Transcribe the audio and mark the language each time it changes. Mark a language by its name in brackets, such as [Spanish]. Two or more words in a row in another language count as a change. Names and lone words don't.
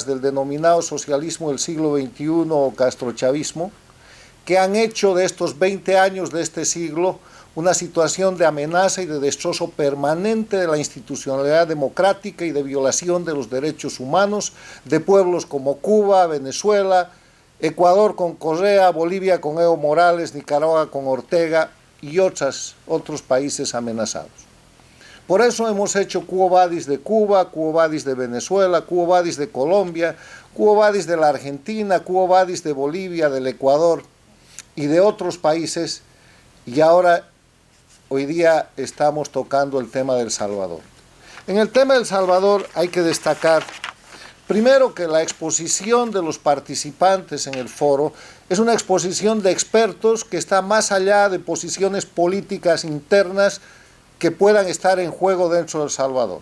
[Spanish] del denominado socialismo del siglo XXI o castrochavismo, que han hecho de estos 20 años de este siglo una situación de amenaza y de destrozo permanente de la institucionalidad democrática y de violación de los derechos humanos de pueblos como Cuba, Venezuela, Ecuador con Correa, Bolivia con Evo Morales, Nicaragua con Ortega y otros países amenazados. Por eso hemos hecho Quo Vadis de Cuba, Quo Vadis de Venezuela, Quo Vadis de Colombia, Quo Vadis de la Argentina, Quo Vadis de Bolivia, del Ecuador y de otros países, y ahora hoy día estamos tocando el tema del Salvador. En el tema del Salvador hay que destacar, primero, que la exposición de los participantes en el foro es una exposición de expertos que está más allá de posiciones políticas internas que puedan estar en juego dentro del Salvador.